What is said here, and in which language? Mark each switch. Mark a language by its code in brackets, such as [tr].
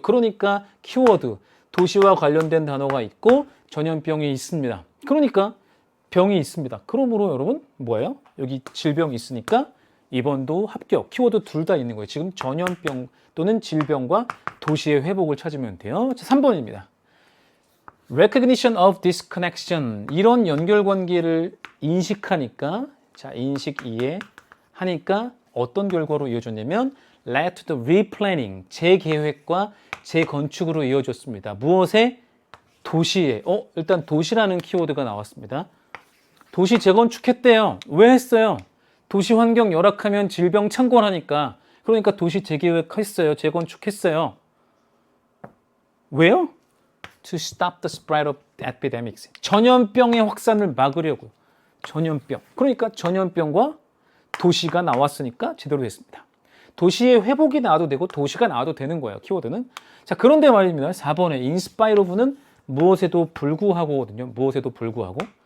[ko] 그러니까 키워드, 도시와 관련된 단어가 있고 전염병이 있습니다. 그러니까 병이 있습니다. 그러므로 여러분 뭐예요? 여기 질병이 있으니까 2번도 합격. 키워드 둘 다 있는 거예요. 지금 전염병 또는 질병과 도시의 회복을 찾으면 돼요. 3번입니다. [en] Recognition of disconnection. [ko] 이런 연결관계를 인식하니까, 자, 인식 이해하니까 어떤 결과로 이어졌냐면 [en] led to the replanning. [ko] 재계획과 재건축으로 이어졌습니다. 무엇에? 도시에. 일단 도시라는 키워드가 나왔습니다. 도시 재건축했대요. 왜 했어요? 도시 환경 열악하면 질병 창궐하니까. 그러니까 도시 재계획했어요. 재건축했어요. 왜요? [en] To stop the spread of epidemics. [ko] 전염병의 확산을 막으려고. 전염병. 그러니까 전염병과 도시가 나왔으니까 제대로 됐습니다. 도시의 회복이 나와도 되고 도시가 나와도 되는 거예요. 키워드는. 자, 그런데 말입니다. 4번에 in spite of는 무엇에도 불구하고거든요. 무엇에도 불구하고.